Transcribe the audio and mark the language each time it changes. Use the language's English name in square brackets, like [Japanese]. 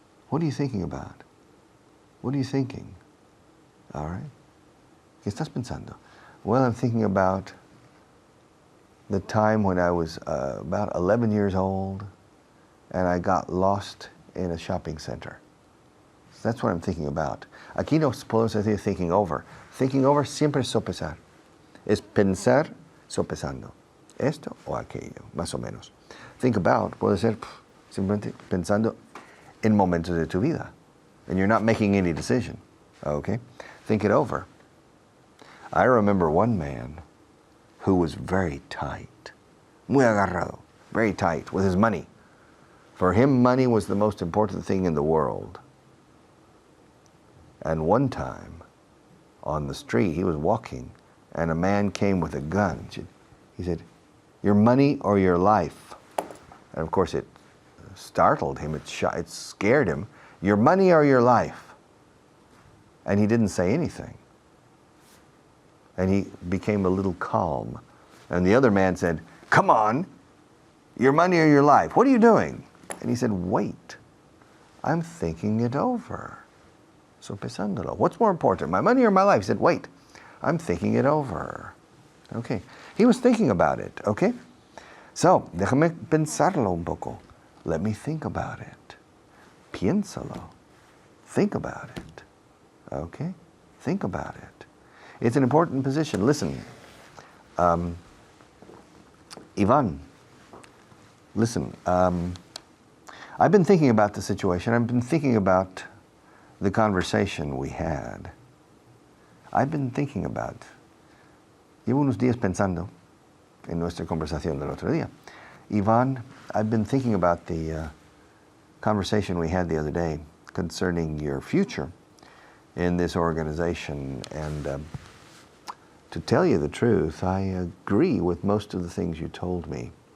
[English] What are you thinking about? What are you thinking? All right. [Spanish] ¿Qué estás pensando? [English] Well, I'm thinking about the time when I was about 11 years old and I got lost in a shopping center. So that's what I'm thinking about. [Spanish] Aquí no podemos decir thinking over. Thinking over siempre es sopesar. Es pensar sopesando. Esto o aquello, más o menos. Think about puede ser simplemente pensando en momentos de tu vida. [English] And you're not making any decision. Okay? Think it over. I remember one man who was very tight, [Spanish] muy agarrado, [English] very tight with his money. For him, money was the most important thing in the world. And one time, on the street, he was walking, and a man came with a gun. He said, "Your money or your life?" And of course, it startled him, it scared him. "Your money or your life?" And he didn't say anything. And he became a little calm. And the other man said, "Come on, your money or your life? What are you doing?" And he said, "Wait, I'm thinking it over. So [Spanish] pensándolo. [English] What's more important, my money or my life?" He said, "Wait, I'm thinking it over." Okay, he was thinking about it, okay? [Spanish] So, déjame pensarlo un poco. [English] Let me think about it. [Spanish] Piénsalo. [English] Think about it. Okay? Think about it. It's an important position. Listen, Ivan, listen, I've been thinking about the situation. I've been thinking about the conversation we had. I've been thinking about, [Spanish] llevo unos días pensando en nuestra conversación del otro día. [English] Ivan, I've been thinking about the conversation we had the other day concerning your future in this organization. And to tell you the truth, I agree with most of the things you told me.